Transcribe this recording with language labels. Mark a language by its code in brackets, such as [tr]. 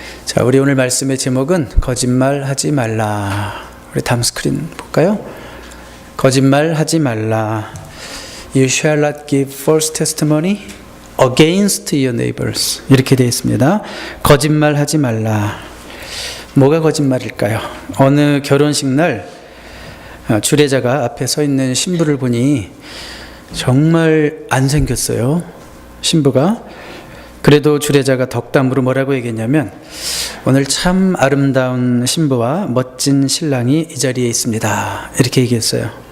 [ko] 자, 우리 오늘 말씀의 제목은 거짓말하지 말라. 우리 다음 스크린 볼까요? 거짓말하지 말라. [en] You shall not give false testimony against your neighbors. [ko] 이렇게 되어 있습니다. 거짓말하지 말라. 뭐가 거짓말일까요? 어느 결혼식 날 주례자가 앞에 서 있는 신부를 보니 정말 안 생겼어요. 신부가. 그래도 주례자가 덕담으로 뭐라고 얘기했냐면, 오늘 참 아름다운 신부와 멋진 신랑이 이 자리에 있습니다. 이렇게 얘기했어요.